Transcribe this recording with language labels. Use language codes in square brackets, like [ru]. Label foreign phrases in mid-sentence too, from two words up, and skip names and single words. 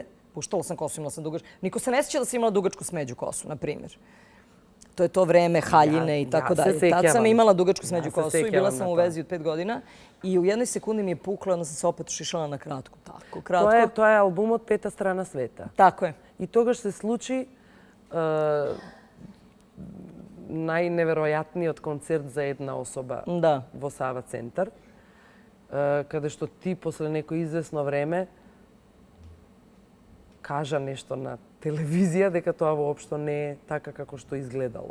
[sr] Puštala sam kosu, imala sam dugačku. Niko se ne sjeća da sam imala dugačku smeđu kosu, na primjer. To je to vreme haljine i tako dalje. Tad sam imala dugačku smeđu kosu i bila sam u vezi od 5 godina. I u jednoj sekundi mi je puklo i onda sam se opet ošišala na kratko. Tako, kratko. To je album od Peta strana sveta. Tako je. [mk] I тогаш се случи најневеројатниот концерт за една особа во Сава центар, каде што ти после некој известно време кажа нешто на телевизија дека тоа воопшто не е така како што изгледало.